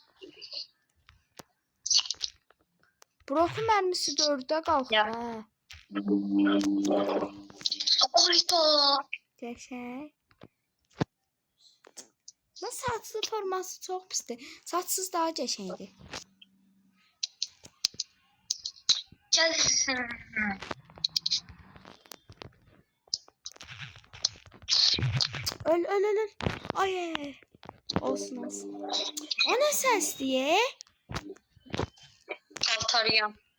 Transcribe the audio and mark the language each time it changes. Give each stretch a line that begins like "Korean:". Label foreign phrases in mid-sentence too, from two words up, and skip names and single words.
Azerbaijani: Broku mərmisi 4-ə qalxır hə. Oyda. Qəşəng. Saçlı forması çok pisdir. Saçsız daha qəşəngdir. Gel. Öl.
Turkish: Ay. Olsun. O ne ses diye?
Azerbaijani: Altarıyam.